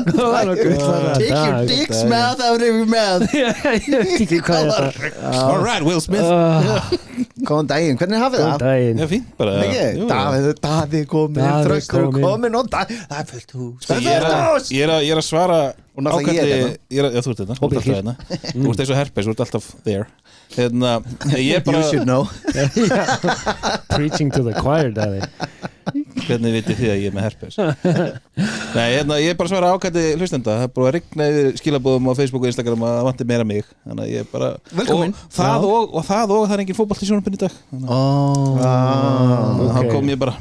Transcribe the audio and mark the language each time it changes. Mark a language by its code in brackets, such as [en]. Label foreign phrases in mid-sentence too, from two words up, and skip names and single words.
[en] Take your dicks math out of your mouth [is] Ég veit ekki hvað þetta [en] All right, Will Smith [is] Góðan daginn, hvernig hafið Góðan það? daginn Já, fínt bara Jú. Daði komin, Davíð Þröstur kominn. komin og það er fullt hús Ég er að svara Og náttúrulega ég Já, þú ert þetta Þú ert alltaf hérna Þú ert eins og herpes, þú ert alltaf there Ég er bara [en] You should know Preaching to the choir, [is] Daði Hvernig vitið þið að ég er með herpes? Nei, ég er bara að svara ákvæmdi hlustenda Það er búið að rigna yfir skilabóðum á Facebook og Instagram að það vanti meira mig Þannig að ég er bara Velkomin. Og það það er engin fótbolti í sjónvarpinu í dag Þannig að kom ég bara